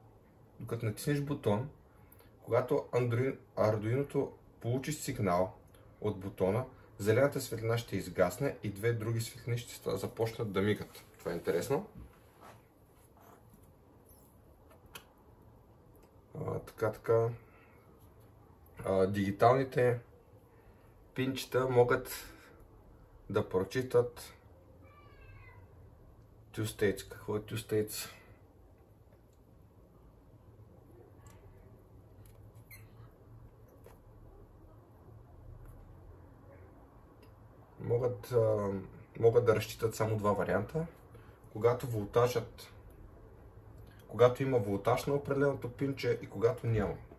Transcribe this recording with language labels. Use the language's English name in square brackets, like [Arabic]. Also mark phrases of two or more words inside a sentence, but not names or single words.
[Bulgarian] Когато Arduino получи сигнал от бутона, зелената светлина ще изгасне и две други светлини ще започнат да мигат. Това е интересно. Дигиталните пинчета могат да прочитат [English] two states. [Bulgarian] Какво е [English] two states? [Bulgarian] Могат да разчитат само два варианта. Когато има волтаж на определеното пинче и когато няма.